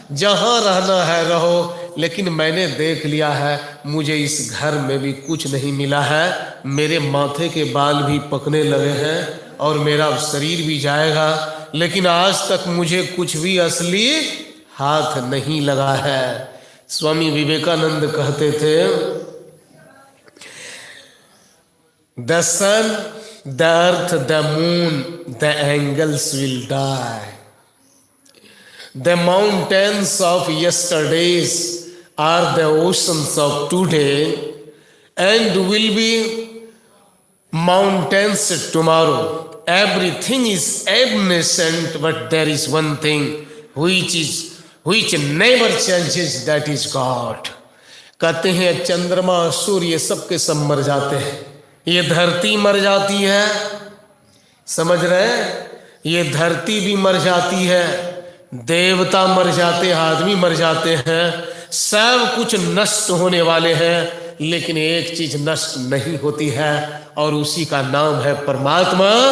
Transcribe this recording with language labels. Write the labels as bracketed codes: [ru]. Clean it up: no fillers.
[hi] जहाँ रहना है रहो, लेकिन मैंने देख लिया है मुझे इस घर में भी कुछ नहीं मिला है। मेरे माथे के बाल भी पकने लगे हैं और मेरा शरीर भी जाएगा, लेकिन आज तक मुझे कुछ भी असली हाथ नहीं लगा है। स्वामी विवेकानंद कहते थे, [en] The sun, the earth, the moon, the angels will die. The mountains of yesterdays are the oceans of today and will be mountains tomorrow. Everything is evanescent, but there is one thing which never changes, that is God. [hi] कहते हैं चंद्रमा सूर्य सबके सब मर जाते हैं, ये धरती मर जाती है, समझ रहे, ये धरती भी मर जाती है, देवता मर जाते हैं, आदमी मर जाते हैं, सब कुछ नष्ट होने वाले हैं, लेकिन एक चीज नष्ट नहीं होती है और उसी का नाम है परमात्मा।